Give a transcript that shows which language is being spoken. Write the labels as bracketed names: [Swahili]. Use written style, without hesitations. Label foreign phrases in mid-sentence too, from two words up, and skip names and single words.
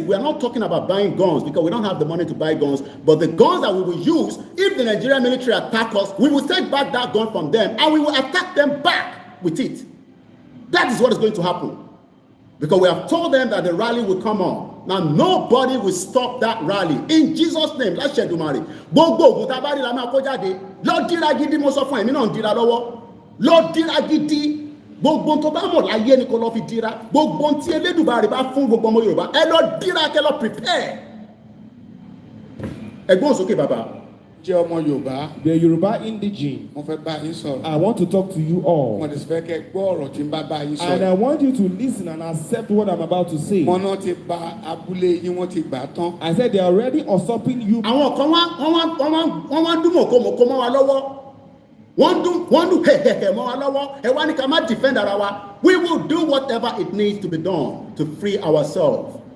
[English] We are not talking about buying guns because we don't have the money to buy guns. But the guns that we will use, if the Nigerian military attack us, we will take back that gun from them and we will attack them back with it. That is what is going to happen. Because we have told them that the rally will come on. Now, nobody will stop that rally. In Jesus' name, let's share the money. [Yoruba] Gbogbo tabari la ma ko jade. Lord dira gidi mo sọ fún èmi náà dira lọ́wọ́. Lord dira gidi. Gbogbo tó bá mọ̀ láyé ni kó lọ fi dira. Gbogbo tí Elédùmarè bá fún gbogbo ọmọ Yorùbá. Ẹ lọ dira kẹ́ lọ prepare. Ẹgbọ́n sókè bàbá. [English] The Yoruba indigene. I want to talk to you all. And I want you to listen and accept what I'm about to say. I said they are already usurping you. We will do whatever it needs to be done to free ourselves.